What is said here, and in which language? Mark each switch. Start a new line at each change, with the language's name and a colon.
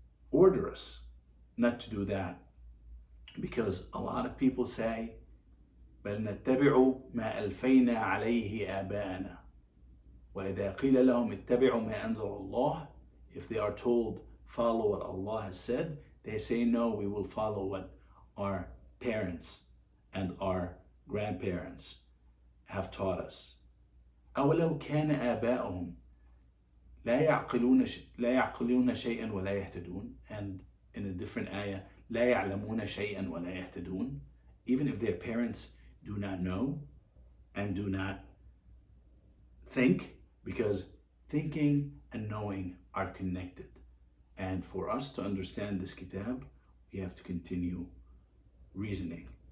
English: order us not to do that, because a lot of people say
Arabic: بل نتبع ما ألفينا عليه آباءنا وإذا قيل لهم اتبعوا ما أنزل الله,
English: if they are told follow what Allah has said, they say no, we will follow what our parents and our grandparents have taught us.
Arabic: أولو كان آباؤهم لا يعقلون شيئا ولا يهتدون.
English: And in a different ayah,
Arabic: لا يعلمون شيئا ولا يهتدون.
English: Even if their parents do not know and do not think, because thinking and knowing are connected. And for us to understand this kitab, we have to continue reasoning.